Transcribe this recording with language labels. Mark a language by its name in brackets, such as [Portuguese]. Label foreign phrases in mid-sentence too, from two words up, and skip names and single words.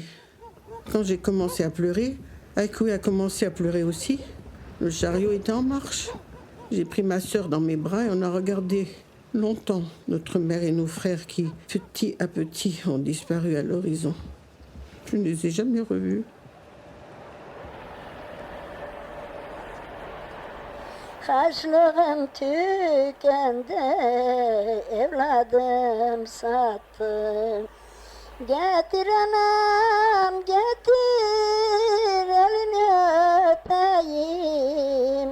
[French] Quand j'ai commencé à pleurer, Haïkoui a commencé à pleurer aussi. Le chariot était en marche. J'ai pris ma sœur dans mes bras et on a regardé longtemps notre mère et nos frères qui, petit à petit, ont disparu à l'horizon. Je ne les ai jamais revus. [Turkish] Harçlığım tükendi, evladım sattım. Getir anam, getir, elini öpeyim.